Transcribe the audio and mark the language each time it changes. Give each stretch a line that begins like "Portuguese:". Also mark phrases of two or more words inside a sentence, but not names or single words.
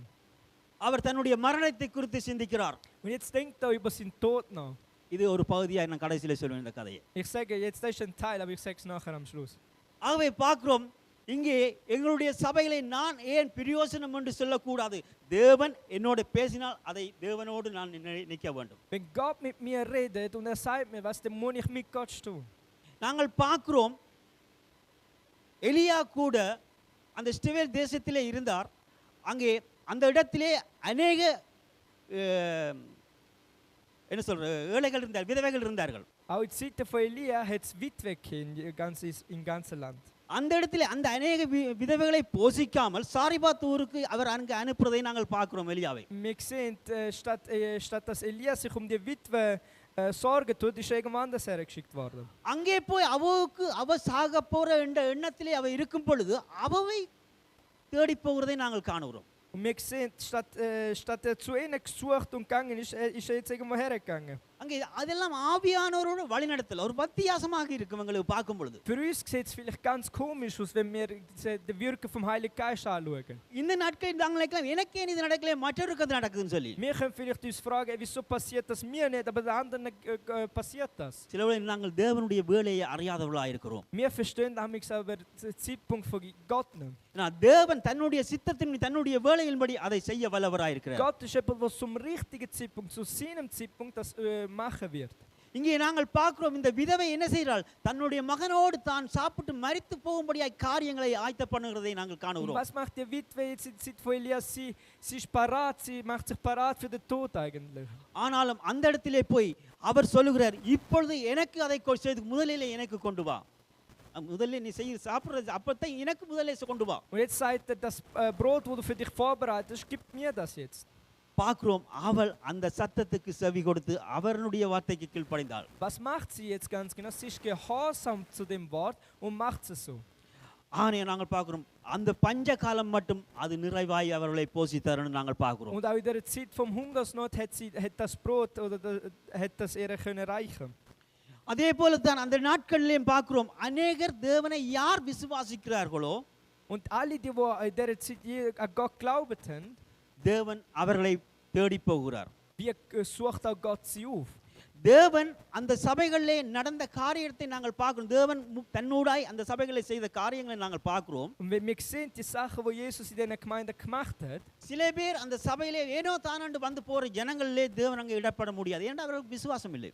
Tamil: அவர் தன்னுடைய மரணத்தை குறித்து சிந்திக்கிறார்.
German: Und jetzt denkt er über seinen Tod nach.
Tamil: இது ஒரு பகுதியாக நான் கடைசியில சொல்வேன் இந்த கதையை.
German: Ich sage jetzt, das ist ein Teil, aber ich sage es nachher am Schluss.
Tamil: ஆகவே பார்க்கிறோம், இங்கே எங்களுடைய சபைகளை நான் ஏன் பிரயோசனம் என்று சொல்லக்கூடாது. தேவன் என்னோடு பேசினால் அதை தேவனோடு நான் நிற்க வேண்டும்.
German: Wenn Gott mit mir redet und sagt mir was, dann muss ich mit Gott tun.
Tamil: நாங்கள் பார்க்கிறோம், எலியா கூட அந்த இஸ்ரவேல் தேசத்திலே இருந்தார். அங்கே அந்த இடத்திலே அநேக என்ன சொல்ற ஏழைகள் இருந்தார்கள், விதவைகள் இருந்தார்கள்.
German: Auch in Zeiten von Elia hat es Witwen im ganzen Land.
Tamil: அந்த இடத்திலே அந்த அநேக விதவைகளை போஷிக்காமல் சாரிபாத் ஊருக்கு அவர் அங்கு அனுப்புவதை நாங்கள் பார்க்கிறோம் எலியாவை.
German: Wir sehen, statt dass Elia sich um die Witwe Sorgen tut, ist irgendwo anders hergeschickt worden.
Tamil: அங்கே போய் அவ சாக போற என்ற எண்ணத்திலே அவ இருக்கும் பொழுது அவவை தேடி போகிறதை நாங்கள் காணுகிறோம்.
German: Und wir sehen, statt er zu ihnen gesucht und gegangen ist, ist er jetzt irgendwo hergegangen.
Tamil: அங்கே அதெல்லாம் ஆவியானவரோட வழிநடத்தல் ஒரு வித்தியாசமாக இருக்கும் எங்களுக்கு பார்க்கும் பொழுது.
German: Für uns sieht es vielleicht ganz komisch aus, wenn wir die Wirkung vom Heiligen Geist anschauen.
Tamil: இந்த நாட்களில் நாங்கள் நினைக்கலாம், எனக்கே இது நடக்கல, மற்றவருக்கு அது நடக்குதுன்னு சொல்லி.
German: Wir können vielleicht uns fragen, wieso passiert das mir nicht, aber den anderen passiert das.
Tamil: சில வேளை நாங்கள் தேவனுடைய வேலையை அறியாதவர்களாக இருக்கிறோம்.
German: Wir verstehen damals aber den Zeitpunkt von Gott nicht.
Tamil: தேவன் தன்னுடைய சித்தத்தின் தன்னுடைய வேலையின்படி அதை செய்ய வல்லவராய் இருக்கிறார்.
German: Gott ist jemand, der zum richtigen Zeitpunkt, zu seinem Zeitpunkt das machen wird.
Tamil: இங்கே நாங்கள் பார்க்கிறோம், இந்த விதவை என்ன செய்கிறாள்? தன்னுடைய மகனோடு தான் சாப்பிட்டு மரித்து போகும்படியாய் காரியங்களை ஆயத்த பண்ணுகிறதை நாங்கள் காணுகிறோம்.
German: Was macht die Witwe jetzt in der Zeit von Elias? Sie ist parat, sie macht sich parat für den Tod eigentlich.
Tamil: ஆனாலும் அந்த இடத்திலே போய் அவர் சொல்லுகிறார், இப்பொழுது எனக்கு அதை செய்து முதலிலே எனக்கு கொண்டு வா. முதல்ல நீ செய்ய சாப்பிடுறது அப்பத்தை எனக்கு முதல்ல கொண்டு வா.
German: Und jetzt sagt er, das Brot, wo du für dich vorbereitet hast, gib mir das jetzt.
Tamil: பார்க்கிறோம், அவள் அந்த சத்தத்துக்கு செவி கொடுத்து அவருடைய வார்த்தைக்கு கீழ்ப்படிந்தாள்.
German: Was macht sie jetzt ganz genau? Sie ist gehorsam zu dem Wort und macht es so.
Tamil: ஆனே நாங்கள் பார்க்கிறோம், அந்த பஞ்ச காலம் மட்டும் அது நிறைவாய் அவர்களை போஷித்தார்னு நாங்கள் பார்க்கிறோம்.
German: Und auch in der Zeit vom Hungersnot hat das Brot oder hat das ihre können reichen.
Tamil: அதே போல தான் அந்த நாட்களிலும் பார்க்கிறோம், அநேகர் தேவனை யார் விசுவாசிக்கிறார்களோ
German: und alle die in der Zeit an Gott glaubt haben,
Tamil: தேவன் அவர்களை தேடி போகிறார்.
German: wie sucht auch Gott sie auf.
Tamil: தேவன் அந்த சபைகளிலே நடந்த காரியத்தை நாங்கள் பார்க்கிறோம். தேவன் தன்னூடாய் அந்த சபைகளை செய்த காரியங்களை நாங்கள் பார்க்கிறோம்.
German: Und wir sehen die Sachen, wo Jesus in der Gemeinde gemacht hat.
Tamil: சில பேர் அந்த சபையிலே ஏனோ தானண்டு வந்து போற ஜனங்களிலே தேவன் அங்கே இடப்பட முடியாது. ஏன்னா அவர்களுக்கு விசுவாசம் இல்லை.